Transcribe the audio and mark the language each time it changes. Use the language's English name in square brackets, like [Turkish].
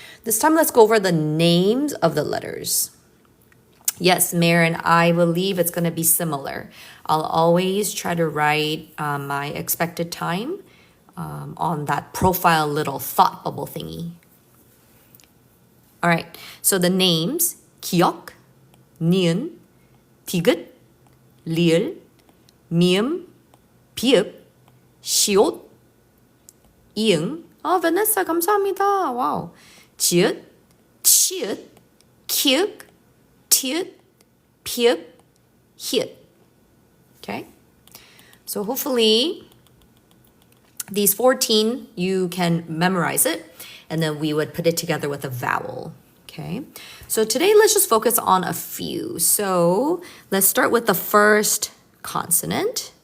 [English] This time let's go over the names of the letters. Yes, Marin, I believe it's going to be similar. I'll always try to write my expected time on that profile little thought bubble thingy. All right, so the names, 기억, [Korean] 니은, 디귿, 리을, 미음, 비읍, 시옷, 이응. 베네사 감사합니다. 와우. 지읒, 치읒, 키읔, 티읒, 피읍, 히읗. [English] Okay? So hopefully these 14, you can memorize it, and then we would put it together with a vowel. Okay? So today, let's just focus on a few. So let's start with the first consonant.